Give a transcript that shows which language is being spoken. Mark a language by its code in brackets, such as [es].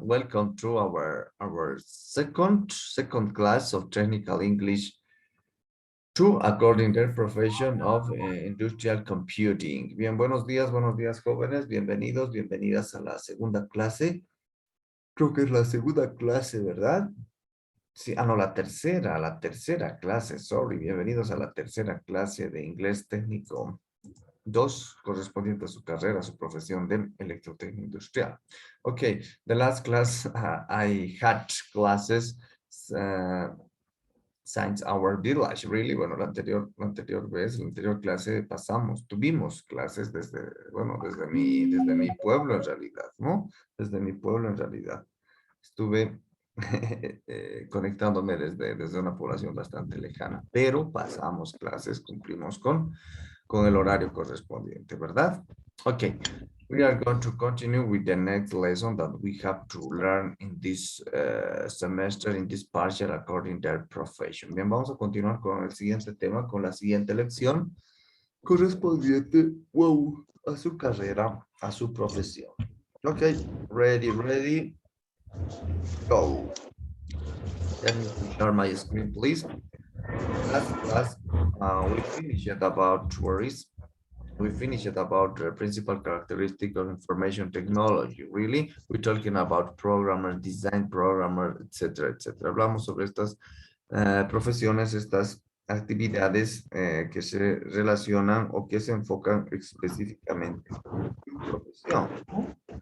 [en] Welcome to our second class of Technical English 2, according to the profession of Industrial Computing. [es] Bien, buenos días, jóvenes. Bienvenidos, bienvenidas a la segunda clase. Creo que es la segunda clase, ¿verdad? Sí, no, la tercera clase, sorry. Bienvenidos a la tercera clase de inglés técnico 2, correspondiente a su carrera, a su profesión de electrotecnia industrial. [en] Okay, the last class I had classes since our village, really. [es] Bueno, la anterior clase tuvimos clases desde mi pueblo en realidad, ¿no? Desde mi pueblo en realidad. Estuve conectándome desde una población bastante lejana, pero pasamos clases, cumplimos con el horario correspondiente, ¿verdad? [en] Okay, we are going to continue with the next lesson that we have to learn in this semester, in this partial, according to their profession. [es] Bien, vamos a continuar con el siguiente tema, con la siguiente lección correspondiente, a su carrera, a su profesión. [en] Okay, ready, go. Let me share my screen, please. Last class, we finished about tourism. We finished about the principal characteristic of information technology. Really, we're talking about programmer, design programmer, etc., etc. [es] Hablamos sobre estas profesiones, estas actividades que se relacionan o que se enfocan específicamente en su profesión, ¿no?